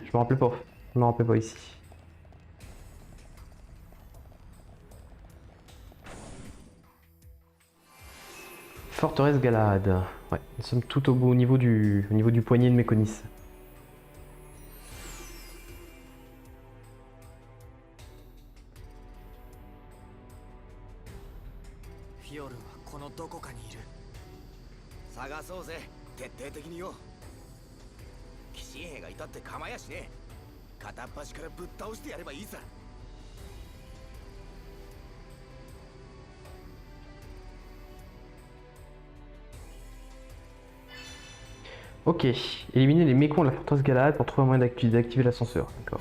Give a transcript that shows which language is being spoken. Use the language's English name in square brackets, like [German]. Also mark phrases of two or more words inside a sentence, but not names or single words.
[French] Je me rappelais pas. Je me rappelais pas ici. Forteresse Galahad. Ouais, nous sommes tout au niveau du poignet de Méconis. [Japanese] Fiorun はこのどこかにいる。探そうぜ、徹底的によ。騎士兵がいたって構やしねえ。片っ端からぶっ倒してやればいいさ。 [French] Ok, éliminer les mécons de la forteresse Galahad pour trouver un moyen d'activer l'ascenseur. D'accord.